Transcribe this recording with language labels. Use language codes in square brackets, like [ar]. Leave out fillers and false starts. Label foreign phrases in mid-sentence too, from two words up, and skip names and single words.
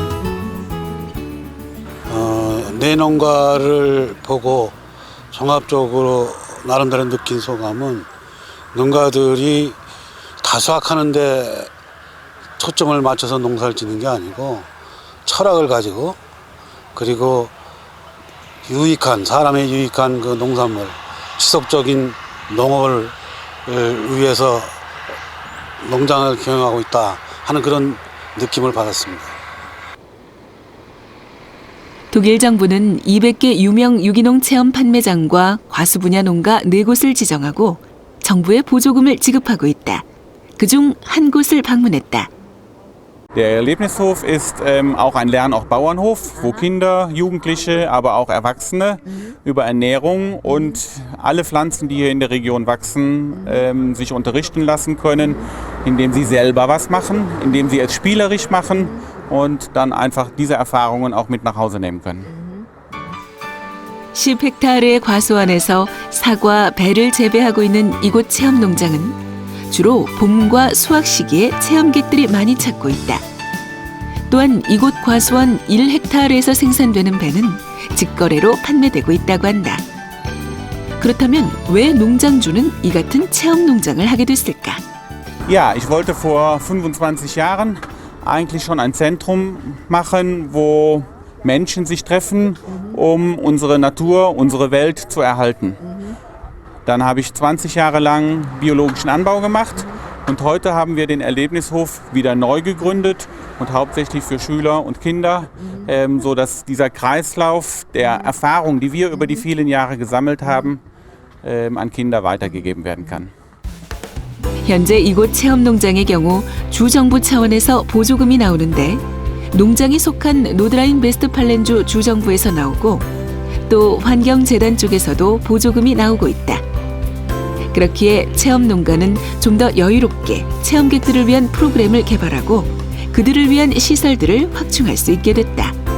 [ko] 내 농가를 보고 종합적으로 나름대로 느낀 소감은 농가들이 다 수확하는데 초점을 맞춰서 농사를 짓는 게 아니고 철학을 가지고 그리고 유익한 사람의 유익한 그 농산물 지속적인 농업을 위해서 농장을 경영하고 있다 하는 그런 느낌을 받았습니다. 독일 정부는 200개 유명 유기농 체험 판매장과 과수 분야 농가 4곳을 지정하고 정부의 보조금을 지급하고 있다. 그중 한 곳을 방문했다. [de] Der Erlebnishof ist auch ein Lernort Bauernhof, wo Kinder, Jugendliche, aber auch Erwachsene über Ernährung und alle Pflanzen, die hier in der Region wachsen, sich unterrichten lassen können, indem sie selber was machen, indem sie es spielerisch machen und dann einfach diese Erfahrungen auch mit nach Hause nehmen können. [ko] 10헥타르의 과수원에서 사과, 배를 재배하고 있는 이곳 체험 농장은 주로 봄과 수확 시기에 체험객들이 많이 찾고 있다. 또한 이곳 과수원 1헥타르에서 생산되는 배는 직거래로 판매되고 있다고 한다. 그렇다면 왜 농장주는 이 같은 체험 농장을 하게 됐을까? [de] Ja, ich wollte vor 25 Jahren eigentlich schon ein Zentrum machen, wo Menschen sich treffen, um unsere Natur, unsere Welt zu erhalten. Dann habe ich 20 Jahre lang biologischen Anbau gemacht und heute haben wir den Erlebnishof wieder neu gegründet und hauptsächlich für Schüler und Kinder, so dass dieser Kreislauf der Erfahrung, die wir über die vielen Jahre gesammelt haben, an Kinder weitergegeben werden kann. [ko] 현재 이곳 체험 농장의 경우 주정부 차원에서 보조금이 나오는데 농장이 속한 노드라인 베스트팔렌주 주정부에서 나오고 또 환경재단 쪽에서도 보조금이 나오고 있다. 그렇기에 체험 농가는 좀 더 여유롭게 체험객들을 위한 프로그램을 개발하고 그들을 위한 시설들을 확충할 수 있게 됐다.